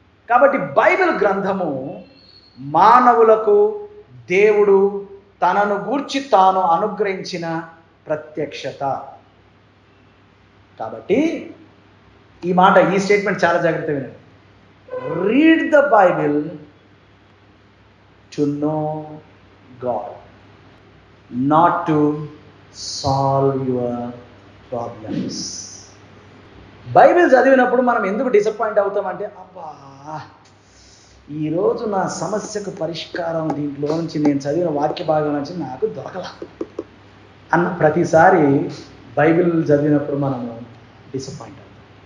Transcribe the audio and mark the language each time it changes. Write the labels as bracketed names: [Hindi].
[Telugu] కాబట్టి బైబిల్ గ్రంథము మానవులకు దేవుడు తనను గూర్చి తాను అనుగ్రహించిన ప్రత్యక్షత. కాబట్టి ఈ స్టేట్మెంట్ చాలా జాగ్రత్తగా వినండి. [English] Read the Bible to know God, not to solve your problems. [Telugu] Bible చదివినప్పుడు మనం ఎందుకు డిసప్పాయింట్ అవుతామంటే, అబ్బా ఈరోజు నా సమస్యకు పరిష్కారం దీంట్లో నుంచి, నేను చదివిన వాక్య భాగం నుంచి నాకు దొరకలా అన్న ప్రతిసారి బైబిల్ చదివినప్పుడు మనము డిసప్పాయింట్ అవుతాం.